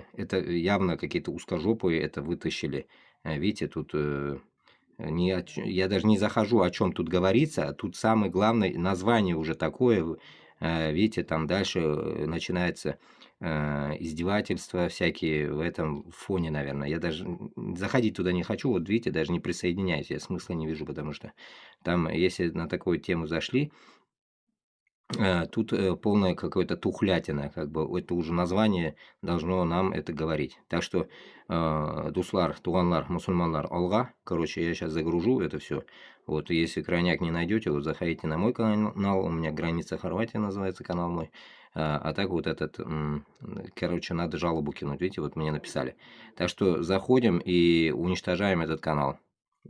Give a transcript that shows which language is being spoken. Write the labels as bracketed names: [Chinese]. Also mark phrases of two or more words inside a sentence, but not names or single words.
[Russian] Это явно какие-то узкожопые это вытащили. Видите, тут я даже не захожу, о чем тут говорится, а тут самое главное, название уже такое, видите, там дальше начинается издевательства всякие в этом фоне, наверное. Я даже заходить туда не хочу, вот видите, даже не присоединяюсь, я смысла не вижу, потому что там, если на такую тему зашли, тут полная какая-то тухлятина, как бы это уже название должно нам это говорить. Так что, [Tatar] дуслар, туганлар, мусульманлар, алга, [Russian] короче, я сейчас загружу это все. Вот, если крайняк не найдете, вот заходите на мой канал, у меня «Граница Хорватии» называется канал мой. А так вот этот, короче, надо жалобу кинуть, видите, вот мне написали. Так что заходим и уничтожаем этот канал.